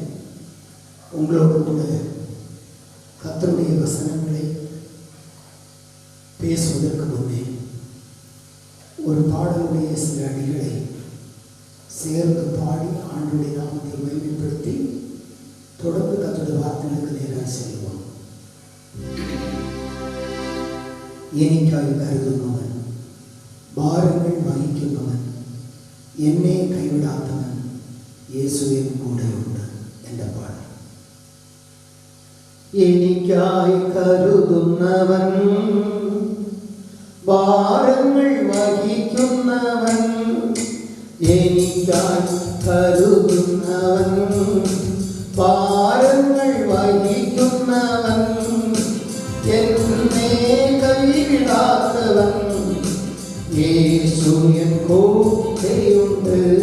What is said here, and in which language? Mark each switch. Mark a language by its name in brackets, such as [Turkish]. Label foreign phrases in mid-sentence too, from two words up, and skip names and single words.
[Tamil] உங்களோடு கூட கர்த்தருடைய வசனங்களை பேசுவதற்கு முன்னே ஒரு பாடலுடைய சில அடிகளை சேர்ந்து பாடி ஆண்டவருடைய நாமத்தை மேம்படுத்தி தொடர்ந்து கர்த்தருடைய வார்த்தைகளுக்கு நேராக செல்வோம். எனக்காய் கருதுபவன், பாரங்கள் வகிക്കുന്നவன், என்னை கைவிடாதவன், இயேசுவின் கூட உண்டு என்ற பாடல். [Malayalam] എനിക്കായി കരുതുന്നവൻ, ഭാരങ്ങൾ വഹിക്കുന്നവൻ, എനിക്കായി കരുതുന്നവൻ, ഭാരങ്ങൾ വഹിക്കുന്നവൻ, എന്നെ കൈവിടാത്തവൻ, യേശു എൻ കൂടെയുണ്ട്.